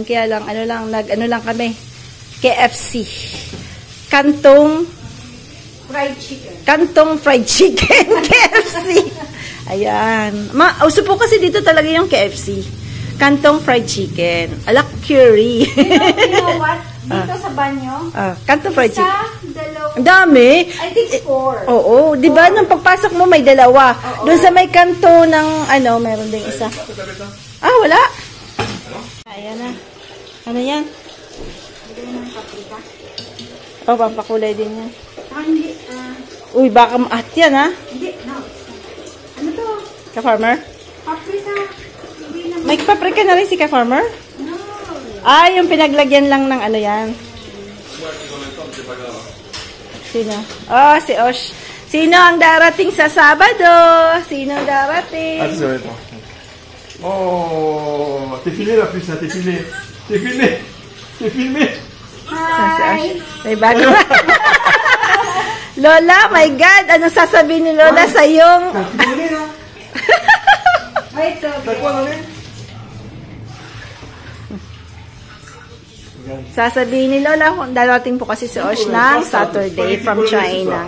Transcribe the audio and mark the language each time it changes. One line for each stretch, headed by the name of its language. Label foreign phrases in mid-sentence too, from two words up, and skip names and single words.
Filipino: Kaya lang, nag kami. KFC.
English: Kantong fried chicken. KFC. Ayan.
Filipino: Uso po kasi dito talaga yung KFC.
English: Kantong fried chicken.
Filipino: Alak curry.
English: You know what?
Filipino: Dito sa banyo. Kantong fried chicken. Dalawa. Ang dami.
English: I think 4.
Filipino: Oo. Di ba nung pagpasok mo may dalawa. Doon sa may kanto ng meron ding isa. Wala. Ayan na. Ano yan? Pampakulay din yan. Hindi. Uy, baka maat yan, ha? Hindi. No. Ano to? Ka-farmer? Paprika. May paprika na rin si Ka-farmer? No. Yung pinaglagyan lang ng yan. Sino? Si Osh. Sino ang darating sa Sabado? Sino ang darating?
French: Oh, t'es filmé la puce, t'es filmé. T'es filmé.
English: Hi.
Filipino: May bago. Lola, my God, anong sasabihin ni Lola sa iyong...
English: Wait, so
Filipino: Sasabihin ni Lola kung darating po kasi si Osh ng Saturday from China.